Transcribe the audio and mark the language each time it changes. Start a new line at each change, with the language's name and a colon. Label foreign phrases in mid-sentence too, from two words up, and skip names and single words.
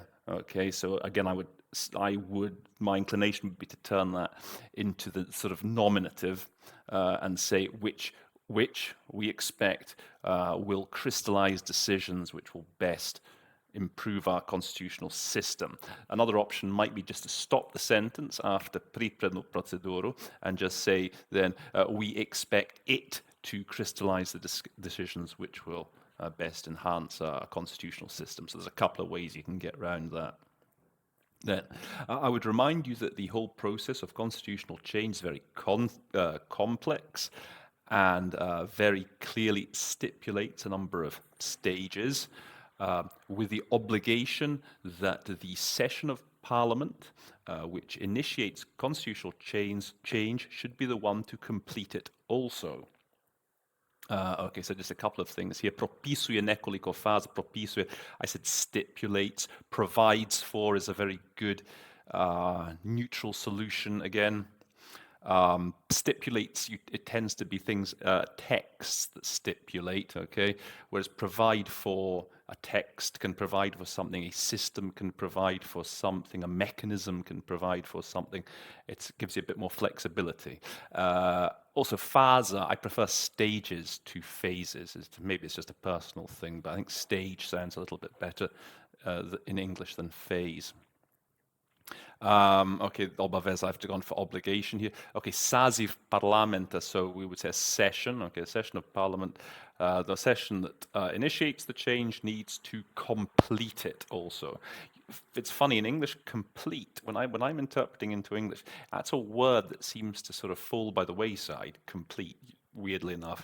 English: Okay, so again, my inclination would be to turn that into the sort of nominative and say which we expect will crystallize decisions which will best improve our constitutional system. Another option might be just to stop the sentence after
Serbian: pripremnu proceduru
English: and just say then we expect it to crystallize the decisions which will best enhance our constitutional system. So there's a couple of ways you can get around that. Then I would remind you that the whole process of constitutional change is very complex and very clearly stipulates a number of stages with the obligation that the session of Parliament, which initiates constitutional change should be the one to complete it also. Okay, so just a couple of things here.
Serbian: Propisuje nekoliko faza.
English: Propisuje, I said stipulates. Provides for is a very good neutral solution again. Stipulates, it tends to be things, texts that stipulate, okay? Whereas provide for, a text can provide for something, a system can provide for something, a mechanism can provide for something. It gives you a bit more flexibility. Also, phase, I prefer stages to phases. Maybe it's just a personal thing, but I think stage sounds a little bit better in English than phase. Okay, obavezа, I've gone for obligation here.
Serbian: Okay, saziv parlamenta,
English: so we would say a session, okay, a session of parliament. The session that initiates the change needs to complete it also. It's funny, in English, complete, when I'm interpreting into English, that's a word that seems to sort of fall by the wayside, complete, weirdly enough.